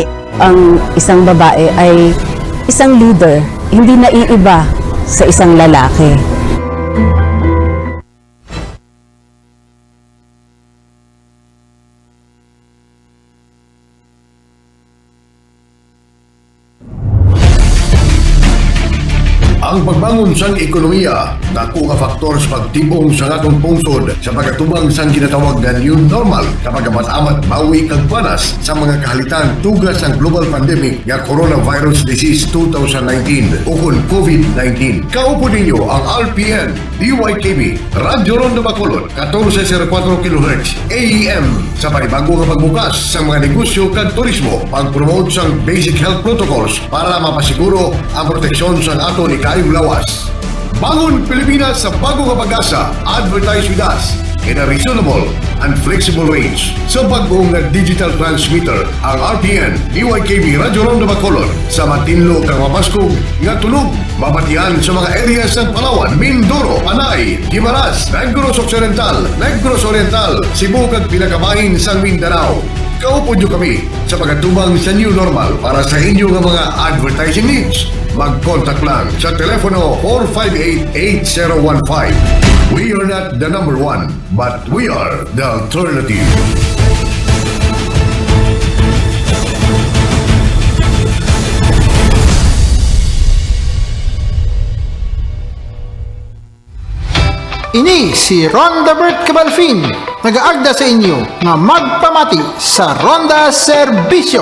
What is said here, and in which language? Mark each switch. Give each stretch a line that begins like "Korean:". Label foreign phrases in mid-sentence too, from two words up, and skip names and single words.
Filipino: Ang isang babae ay isang leader, hindi naiiba sa isang lalaki.
Hiligaynon: Ang pagbangon sang ekonomiya, dako nga faktor sa pagtibong sa atong pungsod sa pagkatubang sang ginatawag nga
English: new normal
Hiligaynon: kapag amat-amat bawi kag panas sa mga kahalitan tugas ang
English: global pandemic
Hiligaynon: nga coronavirus disease 2019 o COVID-19. Kaupo ninyo ang RPN, DYKB, Radyo Ronda Bacolod, 1404 kHz AEM sa panibago nga pagbukas sa mga negosyo kag turismo, pag-promote sang
English: basic health protocols
Hiligaynon: para mapasiguro ang proteksyon sang aton ikayong lawas.
Filipino: Bangon Pilipinas sa bagong pag-asa.
English: Advertise with us. in a reasonable and flexible range.
Hiligaynon: Sa bagong digital transmitter, ang RPN DYKB Radyo Ronda Bacolod sa matinlo kang mapaskog nga tunog mabatian sa mga areas ng Palawan, Mindoro, Panay, Guimaras, Negros Occidental, Negros Oriental, Cebu kag pinakabahin sa Mindanao. Kaupo nyo kami sa pagkatubang sa
English: new normal
Hiligaynon: para sa inyong mga
English: advertising needs.
Hiligaynon: Mag-contact lang sa telepono 458-8015.
English: We are not the number one, but we are the alternative.
Hiligaynon: Ini si Ronda Bert Cabalfin, nagaagda sa inyo nga magpamati sa Ronda Serbisyo.